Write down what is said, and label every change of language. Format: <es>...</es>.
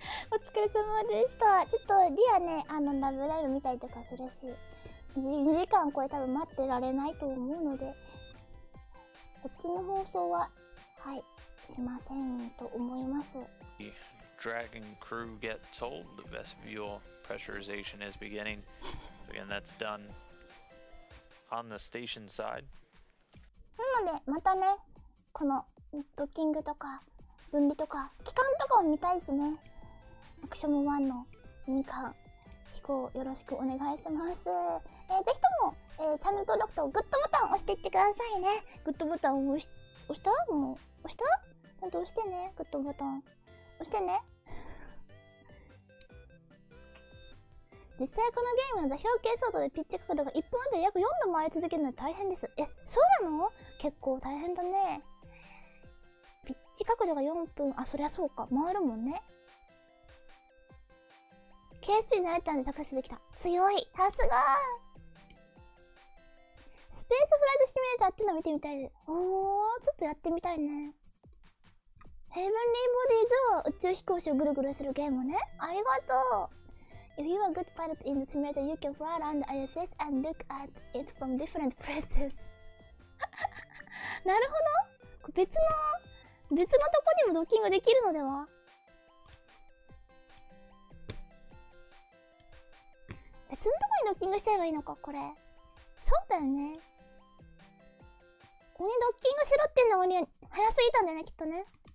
<ja>お疲れ様でした。ちょっとリアね、ラブライブ見たりとかするし、2時間これ多分待ってられないと思うので、こっちの放送は、はい、しませんと思います。</ja> <en>Dragon crew get told the vestibule pressurization is beginning. Again, that's done on the station side.</en> <ja>なので、またね、このドッキングとか分離とか機関とかを見たいですね。アクション1の民間飛行よろしくお願いします。ぜひとも、チャンネル登録とグッドボタンを押していってくださいね。グッドボタンを押した？もう押した？ちゃんと押してね。グッドボタン押してね。実際このゲームの座標系相当でピッチ角度が1分あたり約4度回り続けるので大変です。え、そうなの？結構大変だね。ピッチ角度が4分、あ、そりゃそうか。回るもんね。 KSP に慣れたんでサクセスできた。強い。さすがスペースフライトシミュレーターっての見てみたいです。おー、ちょっとやってみたいね。ヘブンリーボディーズは宇宙飛行士をぐるぐるするゲームね。ありがとう。</ja> <en>If you are a good pilot in the simulator, you can fly around the ISS and look at it from different places.</en> <ja>なるほど。別のとこにもドッキングできるのでは？別のとこにドッキングしちゃえばいいのか、これ。そうだよね。ここにドッキングしろってんのが早すぎたんだよね、きっとね。</ja>